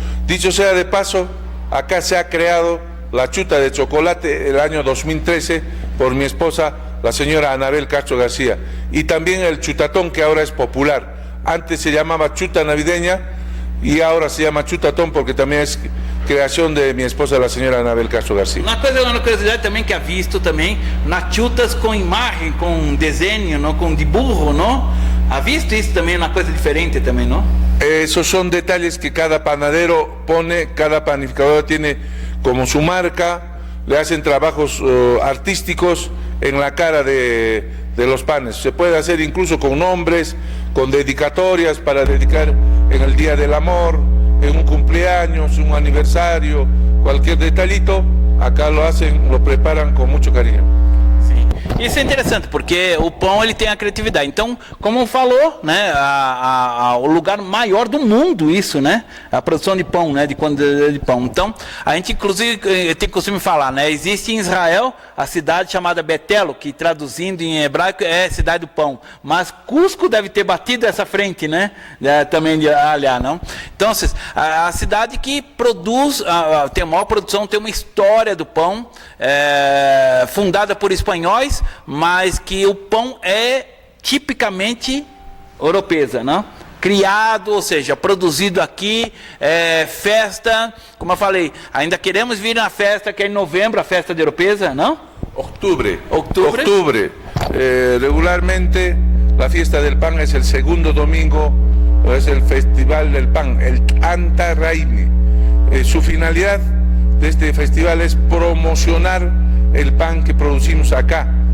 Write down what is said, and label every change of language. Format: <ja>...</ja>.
<es>Dicho sea de paso, acá se ha creado la chuta de chocolate el año 2013 por mi esposa, la señora Anabel Castro García, y también el chutatón, que ahora es popular. Antes se llamaba chuta navideña y ahora se llama chutatón porque también es creación de mi esposa, la señora Anabel Castro García.</es> <pt>Uma curiosidade também que ha visto também nas chutas com imagem, com desenho, não, com dibujo, não? Ha visto isso também, uma coisa diferente também, não?</pt> <es>Esos son detalles que cada panadero pone, cada panificador tiene como su marca, le hacen trabajos artísticos en la cara de los panes. Se puede hacer incluso con nombres, con dedicatorias para dedicar en el Día del Amor, en un cumpleaños, un aniversario, cualquier detallito, acá lo hacen, lo preparan con mucho cariño.</es> <pt>Isso é interessante, porque o pão ele tem a criatividade. Então, como falou, né, o lugar maior do mundo, isso, né, a produção de pão, né, de quantidade de pão. Então, a gente inclusive tem costume falar, né, existe em Israel a cidade chamada Betelo, que traduzindo em hebraico é cidade do pão. Mas Cusco deve ter batido essa frente, né, também de aliás, não? Então, a cidade que produz, tem a maior produção, tem uma história do pão, fundada por espanhóis, mas que o pão é tipicamente europeu, não? Criado, ou seja, produzido aqui, festa, como eu falei, ainda queremos vir na festa que é em novembro, a festa de Oropesa, não?</pt> <es>Octubre. Regularmente la fiesta del pan es el segundo domingo, es el festival del pan, el Anta Raimi. Su finalidad de este festival es promocionar el pan que producimos acá.</es>